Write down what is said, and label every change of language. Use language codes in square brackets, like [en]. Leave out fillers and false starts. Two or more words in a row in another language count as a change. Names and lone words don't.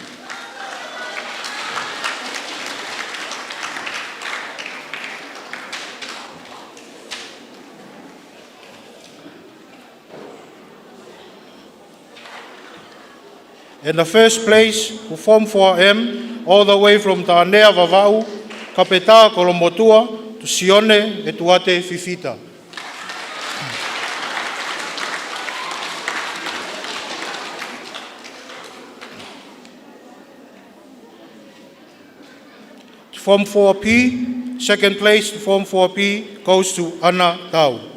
[en] And the first place for Form 4M, all the way from Tānea Vavau, Kapeta Kolomotua, to Sione e Tuate Fifita. Form 4P, second place to Form 4P goes to Ana Tau.